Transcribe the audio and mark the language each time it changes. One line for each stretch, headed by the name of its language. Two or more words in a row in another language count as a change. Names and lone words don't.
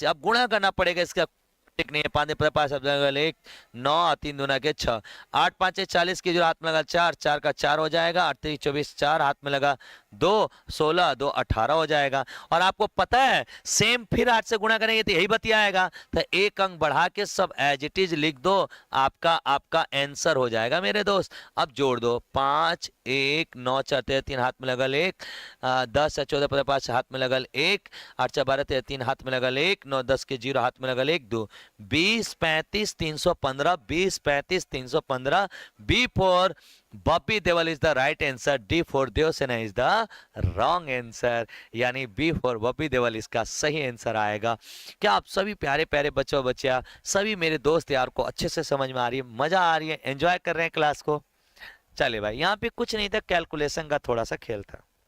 Hindi: अब गुणा करना पड़ेगा, इसका टिक नहीं है। 5 5 1, 9 3 दूना के 6, 8 5 40 की जो हाथ में लगा 4, 4 का 4 हो जाएगा। 8 3 24, 4 हाथ में लगा 2, 16 2 18 हो जाएगा। और आपको पता है सेम फिर 8 से गुणा करेंगे तो यही बतियाएगा। तो एक अंक बढ़ा के सब
English: as it is
Hindi: लिख दो, आपका आंसर हो जाएगा मेरे दोस्त। अब जोड़ दो, 5 1 9 4 13 3 हाथ में लगल 1, 10 14 15 5 हाथ में लगल 1, 8 4 12 13 3 हाथ में लगल 1, 9 10 के 0 हाथ में लगल 1 2, 20 35 315, 20 35 315,
English: B for Bobby Deol is the right answer, D for Devsena is the wrong answer,
Hindi: यानी बी फोर बॉबी देवल इसका सही आंसर आएगा। क्या आप सभी प्यारे प्यारे बच्चों बच्चियां, सभी मेरे दोस्त यार को अच्छे से समझ में आ रही है, मजा आ रही है, एंजॉय कर रहे हैं क्लास को? चलिए भाई, यहाँ पे कुछ नहीं था, कैलकुलेशन का थोड़ा सा खेल था।